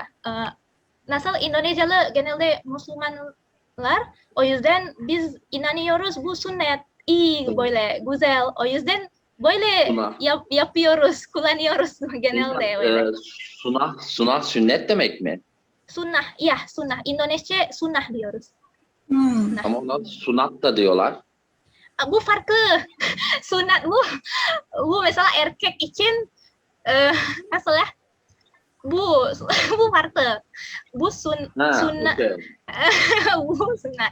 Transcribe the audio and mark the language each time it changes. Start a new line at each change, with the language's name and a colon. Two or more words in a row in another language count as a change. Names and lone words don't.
Turkish: Nasıl Indonesialı genelde Müslümanlar. O yüzden biz inanıyoruz bu sünnet iyi böyle güzel. O yüzden böyle yapıyoruz, kullanıyoruz genelde öyle. Sunah sünnet demek mi? Sunnah, ya sunnah. Indonesia sunnah diyoruz. Hmm. Sunnah. Ama ona sunat da diyorlar. bu farklı. Sunat bu mesela erkek için nasıl ya? Bu farklı. Bu Ha, sunat. okey. Bu sunat.